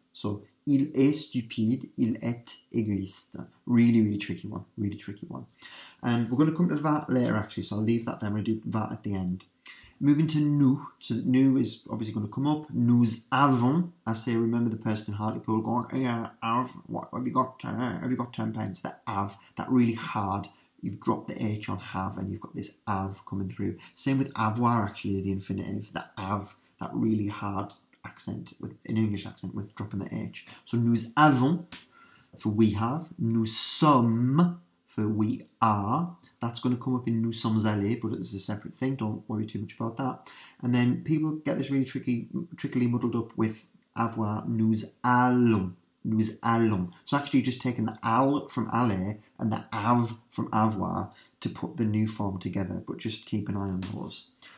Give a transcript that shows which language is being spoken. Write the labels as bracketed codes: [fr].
[fr] So il est stupide, il est égoïste. [en] Really, really tricky one. Really tricky one. And we're going to come to that later actually, so I'll leave that there. I'm going to do that at the end. Moving to nous. So nous is obviously going to come up. [fr] Nous avons. [en] I say, remember the person in Hartlepool going, yeah, what have you got? Have you got £10? That have, that really hard. You've dropped the H on have and you've got this have coming through. Same with avoir actually, the infinitive. The have, that really hard accent, with an English accent with dropping the H. So [fr] nous avons [en] for we have. [fr] Nous sommes [en] for we are. That's going to come up in [fr] nous sommes allés, [en] but it's a separate thing. Don't worry too much about that. And then people get this really trickily muddled up with avoir. [fr] Nous allons. Nous allons. [en] So actually just taking the al from aller and the av from avoir to put the new form together, but just keep an eye on those.